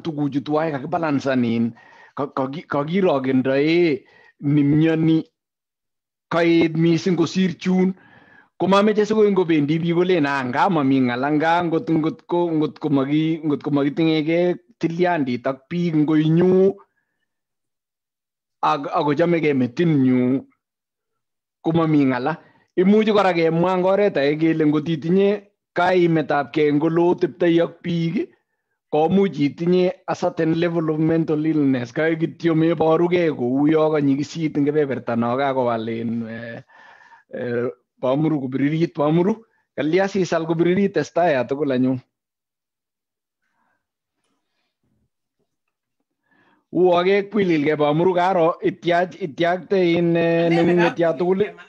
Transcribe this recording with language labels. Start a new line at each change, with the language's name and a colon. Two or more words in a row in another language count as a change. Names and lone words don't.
Kalenjin: tuguchu tuwai kakibalansan kakirokendoe nimyoni kaet mising kosir chun komameche sikoi ngobendi biik kolen nga mami ng'ala nga ngot komakiting'ekei tilyandit ak biik ngoinyu akochomegei metinyu komami ng'ala. Imuchi kora kemwa eng oret age kele ngot itinye kaimetab kei eng ole oteptoi ak biik komuch itinye
English: a certain level of mental illness
Kalenjin: kai kityo meborugei kou yo kanyikisit eng kebeberta no kakowal Bamuru kubiririt. Bamuru kalya sisal kubiririt testai atugul anyun. Uo kekwililgei Bamuru karo ityakte neng'ung'etya tugul.